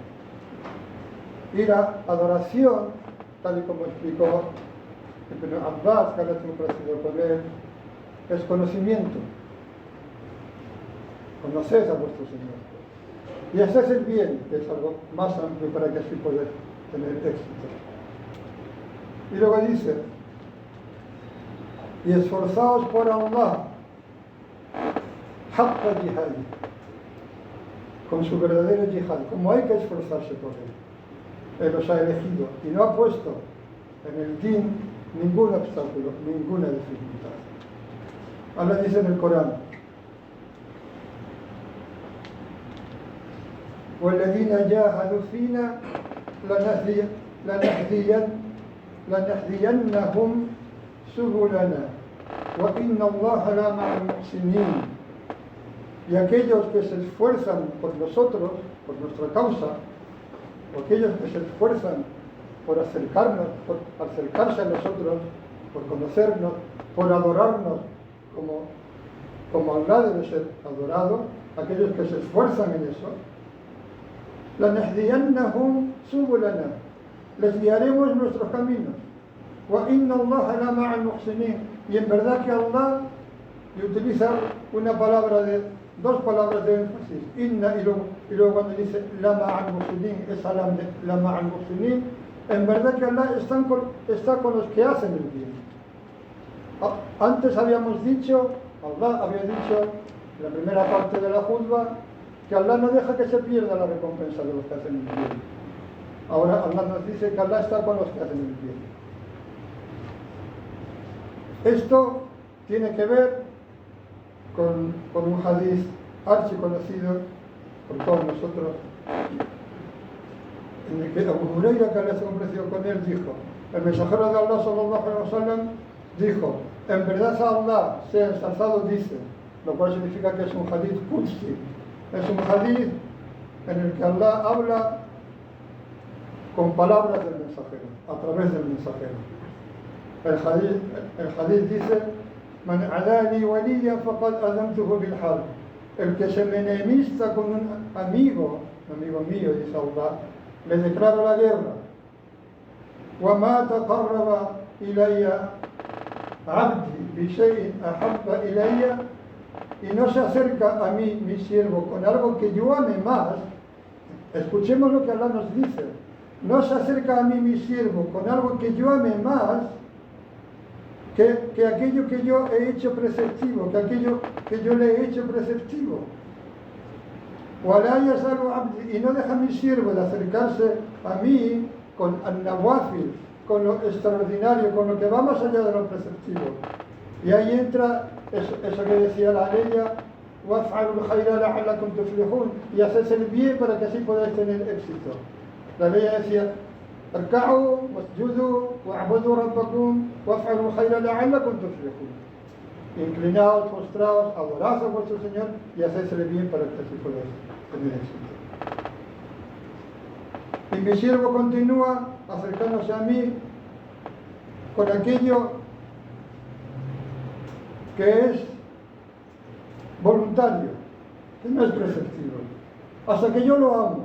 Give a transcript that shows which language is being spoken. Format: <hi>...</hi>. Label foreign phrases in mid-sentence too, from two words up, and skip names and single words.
<es>Y la adoración, tal y como explicó Ibn Abbas, que ahora tengo parecido con él, es conocimiento. Conoced a vuestro Señor. Y ese es el bien, que es algo más amplio para que así poder tener éxito. Y luego dice, y esforzaos por Allah,</es> <ar>حق جهاد,</ar> <es>con su verdadero jihad, como hay que esforzarse por él. Él los ha elegido y no ha puesto en el din ningún obstáculo, ninguna dificultad. Allah dice en el Corán,</es> <ar>وَالَّذِينَ جَاهَدُوا فِينَا لَنَهْدِيَنَّهُمْ سُبُلَنَا وَإِنَّ اللَّهَ لَمَعَ الْمُحْسِنِينَ.</ar> <es>Y aquellos que se esfuerzan por nosotros, por nuestra causa, o aquellos que se esfuerzan por acercarnos, por acercarse a nosotros, por conocernos, por adorarnos como Allah debe ser adorado, aquellos que se esfuerzan en eso,</es> <ar>لَنَهْدِيَنَّهُمْ سُبُلَنَا,</ar> <es>les guiaremos nuestros caminos.</es> <ar>وَإِنَّ اللَّهَ لَمَعَ الْمُحْسِنِينَ,</ar> <es>y en verdad que Allah, y utiliza dos palabras de énfasis, inna, y luego cuando dice</es> <ar>لَمَعَ الْمُحْسِنِينَ,</ar> <es>esa</es> <ar>لَمَعَ الْمُحْسِنِينَ,</ar> <es>en verdad que Allah está con los que hacen el bien. Antes habíamos dicho, Allah había dicho en la primera parte de la juzba, que Allah no deja que se pierda la recompensa de los que hacen el bien. Ahora Allah nos dice que Allah está con los que hacen el bien. Esto tiene que ver con un hadith archiconocido por todos nosotros, en el que Abu Huraira, que Allah se complació con él, dijo, el mensajero de Allah</es> <ar>صلى الله عليه وسلم</ar> <es>dijo, en verdad Allah sea ensalzado, dice, lo cual significa que es un</es> <ar>حديث قدسي.</ar> <es>Es un hadith en el que Allah habla con palabras del mensajero, a través del mensajero. El hadith dice,</es> <ar>من عادى لي وليا فقد آذنته بالحرب.</ar> <es>El que se me enemista con un amigo mío, dice Allah, le declaro la guerra.</es> <ar>وما تقرب إلي عبدي بشيء أحب إلي,</ar> <es>y no se acerca a mí, mi siervo, con algo que yo ame más. Escuchemos lo que Allah nos dice. No se acerca a mí, mi siervo, con algo que yo ame más que aquello que yo he hecho preceptivo, que aquello que yo le he hecho preceptivo. Y no deja a mi siervo de acercarse a mí con al-nawafil, con lo extraordinario, con lo que va más allá de lo preceptivo. Y ahí entra eso que decía la aleya,</es> <ar>وَافْعَلُوا الْخَيْرَ لَعَلَّكُمْ تُفْلِحُونَ,</ar> <es>y hacerse el bien para que así podáis tener éxito. La aleya decía,</es> <ar>اركعوا واسجدوا واعبدوا ربكم وافعلوا الخير لعلكم تفلحون.</ar> <es>Inclinaos, postraos, adorad a vuestro Señor y haced el bien para que así podáis tener éxito. Y mi siervo continúa acercándose a mí con aquello que es voluntario, que no es preceptivo, hasta que yo lo amo.</es>